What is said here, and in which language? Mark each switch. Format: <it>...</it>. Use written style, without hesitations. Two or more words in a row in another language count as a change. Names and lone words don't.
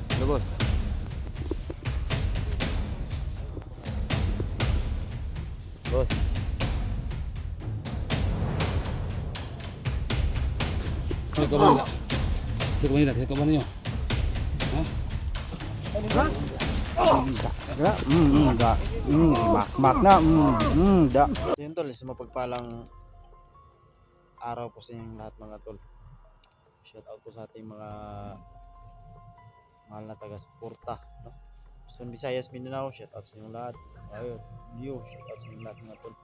<id>boss. Boss. Saya ke mana? Saya ke mana? Saya ke mana? Hah? Enggak, enggak. Makna, enggak.</id> <tl>Yun tol, sa mapagpalang araw po sa inyong lahat mga tol.</tl> <en>Shout out</en> <tl>po sa ating mga mahal na taga-suporta, no? Luzon, Visayas, Mindanao,</tl> <en>shout out</en> <tl>sa inyong lahat. Ayun,</tl> <en>shout out</en> <tl>sa inyong lahat mga tol.</tl>